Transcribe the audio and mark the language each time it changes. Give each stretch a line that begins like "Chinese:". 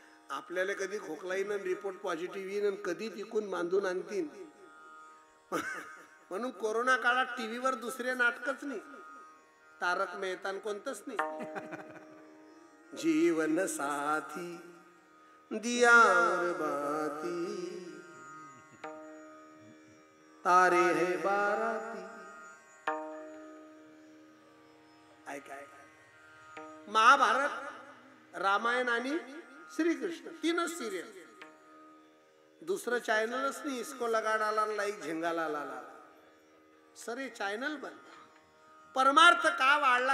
Marathi: आपल्याला कधी खोकला येईन, रिपोर्ट पॉझिटिव्ह येईन, कधी तिकून बांधून आणतील. म्हणून कोरोना काळात टीव्हीवर दुसरे नाटकच नाही, तारक मेहता कोणतंच नाही. जीवन साथी
Hindi: दिया और बाती तारे है बाराती.
Marathi: ऐकाय महाभारत, रामायण आणि श्रीकृष्ण तीनच सिरियल. दुसरं चॅनलच नाही.
Hindi: इसको लगा डाला लाईक झिंगाला लाला.
Marathi: सरे चॅनल बंद. परमार्थ का वाढला?